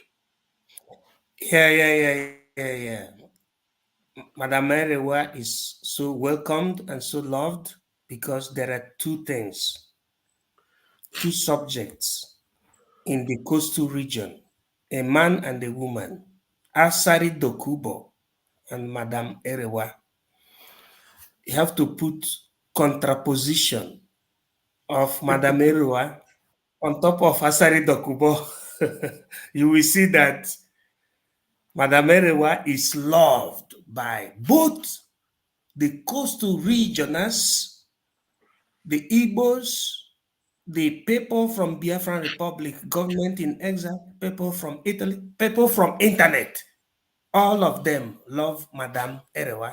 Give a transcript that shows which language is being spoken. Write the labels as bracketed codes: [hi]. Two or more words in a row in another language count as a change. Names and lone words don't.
[en] Yeah. Madam Erewa is so welcomed and so loved because there are two subjects in the coastal region, a man and a woman, Asari Dokubo and Madam Erewa. You have to put contraposition of Madam Erewa on top of Asari Dokubo. You will see that Madam Erewa is loved by both the coastal regioners, the Igbos, the people from Biafran Republic, government in exile, people from Italy, people from internet. All of them love Madam Erewa.